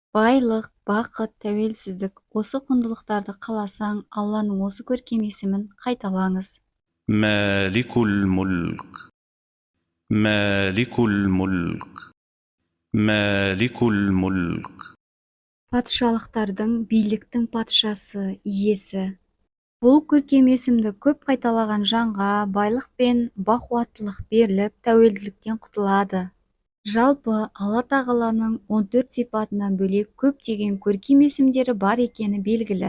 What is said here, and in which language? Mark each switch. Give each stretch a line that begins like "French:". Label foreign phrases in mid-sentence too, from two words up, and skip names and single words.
Kazakh: Байлық, бақыт, тәуелсіздік осы құндылықтарды қаласаң, Алланың осы көркем есімін қайталаңыз.
Arabic: مالك الملك مالك الملك مالك الملك
Kazakh: Патшалықтардың, биліктің патшасы, иесі. Бұл көркем есімді көп қайталаған жанға байлық пен бақуаттылық беріліп, тәуелділіктен құтылады. Жалпы Алла тағаланың 14 сипатынан бөлек көптеген көркем есімдері бар екені белгілі.